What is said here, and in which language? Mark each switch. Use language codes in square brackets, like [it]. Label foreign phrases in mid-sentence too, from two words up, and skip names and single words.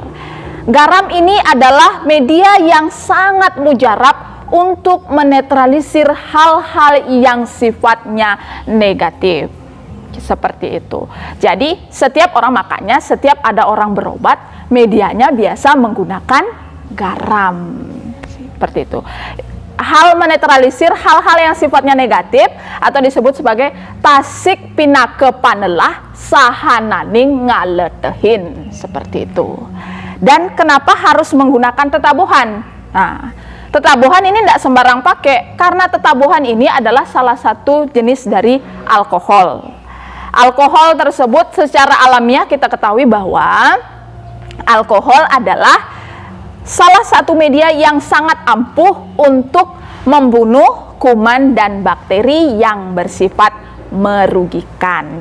[id] Garam ini adalah media yang sangat mujarab untuk menetralisir hal-hal yang sifatnya negatif. Seperti itu. Jadi, setiap orang makanya, setiap ada orang berobat, medianya biasa menggunakan garam. Seperti itu. Hal menetralisir hal-hal yang sifatnya negatif atau disebut sebagai [ban] tasik pinake panelah sahananing ngaletehin, [id] seperti itu. Dan kenapa harus menggunakan tetabuhan? Nah, tetabuhan ini tidak sembarang pakai, karena tetabuhan ini adalah salah satu jenis dari alkohol. Alkohol tersebut secara alamiah kita ketahui bahwa alkohol adalah salah satu media yang sangat ampuh untuk membunuh kuman dan bakteri yang bersifat merugikan.